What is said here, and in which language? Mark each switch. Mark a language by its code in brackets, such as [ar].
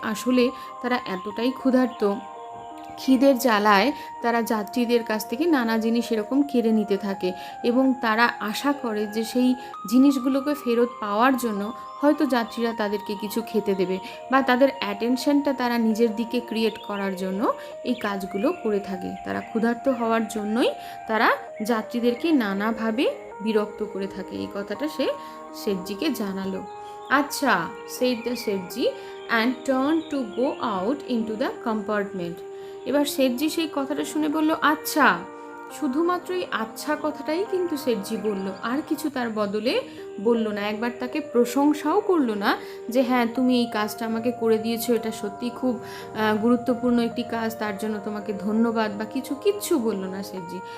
[bn] আসলে তারা এতটাই ক্ষুধার্ত, খিদের জ্বালায় তারা যাত্রীদের কাছ থেকে নানা জিনিস এরকম কেড়ে নিতে থাকে এবং তারা আশা করে যে সেই জিনিসগুলোকে ফেরত পাওয়ার জন্য হয়তো যাত্রীরা তাদেরকে কিছু খেতে দেবে বা তাদের অ্যাটেনশনটা তারা নিজের দিকে ক্রিয়েট করার জন্য এই কাজগুলো করে থাকে। তারা ক্ষুধার্ত হওয়ার জন্যই তারা যাত্রীদেরকে নানাভাবে বিরক্ত করে থাকে। এই কথাটা সে শেঠজিকে জানালো। [en] আচ্ছা, said the Sethji and turned to go out into the compartment. [bn] এবার শেঠজি সেই কথাটা শুনে বলল আচ্ছা। শুধুমাত্র এই আচ্ছা কথাটাই কিন্তু শেঠজি বলল, আর কিছু তার বদলে বলল না। একবার তাকে প্রশংসাও করলো না যে হ্যাঁ, তুমি এই কাজটা আমাকে করে দিয়েছো, এটা সত্যি খুব গুরুত্বপূর্ণ একটি কাজ, তার জন্য তোমাকে ধন্যবাদ বা কিচ্ছু বললো না শেঠজি।